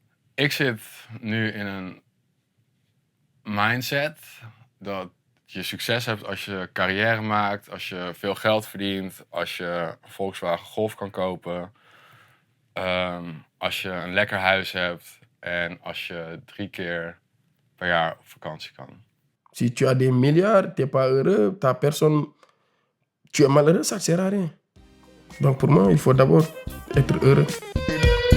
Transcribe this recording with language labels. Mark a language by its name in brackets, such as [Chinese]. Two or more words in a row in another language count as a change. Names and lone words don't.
[Dutch] Ik zit nu in een mindset dat je succes hebt als je carrière maakt, als je veel geld verdient, als je een Volkswagen Golf kan kopen, als je een lekker huis hebt en als je 3 keer per jaar op vakantie kan. [French] Si tu as des milliards, t'es pas heureux, t'as personne, tu es malheureux, ça ne sert à rien. Donc pour moi, il faut d'abord être heureux.